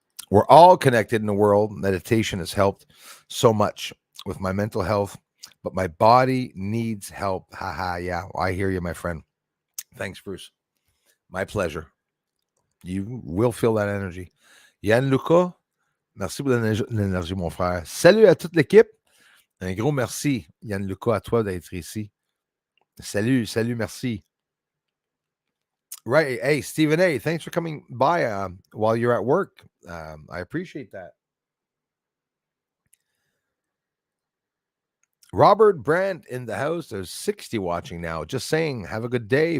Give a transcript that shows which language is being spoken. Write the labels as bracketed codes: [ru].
[en] We're all connected in the world. Meditation has helped so much with my mental health, but my body needs help. Haha, yeah, I hear you, my friend. Thanks, Bruce. My pleasure. You will feel that energy. [fr] Yann Luca, merci pour l'énergie, mon frère. Salut à toute l'équipe. Un gros merci, Yann Luca, à toi d'être ici. Salut, merci. Right. [en] Hey, Stephen A., thanks for coming by while you're at work. I appreciate that. Robert Brandt in the house. There's 60 watching now. Just saying, have a good day.